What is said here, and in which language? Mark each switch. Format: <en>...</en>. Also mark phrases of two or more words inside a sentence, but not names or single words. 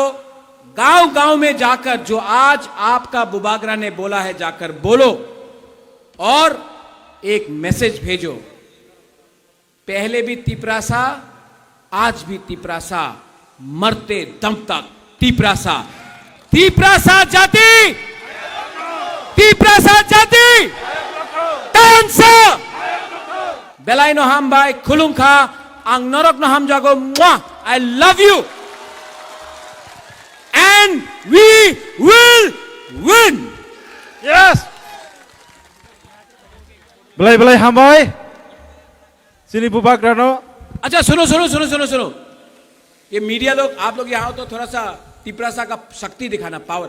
<hi>गांव गांव में जाकर जो आज आपका बुबागरा ने बोला है, जाकर बोलो। और एक मैसेज भेजो, पहले भी तिपरासा, आज भी तिपरासा, मरते दम तक तिपरासा। तिपरासा जाति, तिपरासा जाति,</hi> <trp>tansa, belai no ham bai khulungkha, ang norok no ham jago,</trp> <en>I love you, and we will win. Yes.</en> <trp>Belai hambai. Sini Bubak Rano.</trp> <hi>अच्छा सुनो, ये मीडिया लोग, आप लोग यहाँ हो तो थोड़ा सा तिपरासा का शक्ति दिखाना, पावर।</hi>